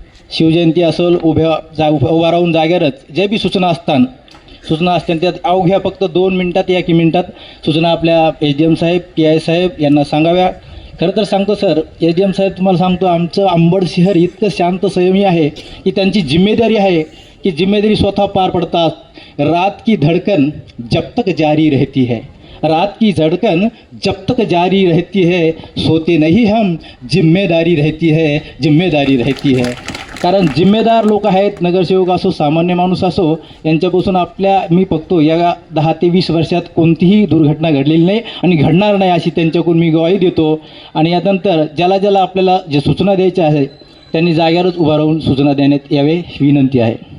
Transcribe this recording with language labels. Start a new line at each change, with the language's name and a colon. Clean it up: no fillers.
Marathi: शिवजयंती असेल, उभा राहून जागेवरच ज्या बी सूचना असतात त्यात अवघ्या फक्त 2 मिनिटात या की मिनिटात सूचना आपल्या SDM साहेब, PI साहेब यांना सांगाव्या. खरं तर सांगतो सर, SDM साहेब तुम्हाला सांगतो, आमचं अंबड शहर इतकं शांत संयमी आहे की त्यांची जिम्मेदारी आहे की जिम्मेदारी स्वतः पार पडतात.
Hindi: रात की धड़कन जब तक जारी रहती है, रात की धड़कन जब तक जारी रहती है, सोते नहीं हम, जिम्मेदारी रहती है.
Marathi: कारण जिम्मेदार लोक आहेत, नगरसेवक असो, सामान्य माणूस असो, यांच्यापासून मी बघतो या 10 ते 20 वर्षात कोणतीही दुर्घटना घडलेली नाही आणि घडणार नाही अशी त्यांच्याकडून मी ग्वाही देतो. आणि यानंतर ज्याला आपल्याला जे सूचना द्यायच्या आहे त्यांनी जागेवरच उभा राहून सूचना देण्यात यावे ही विनंती आहे.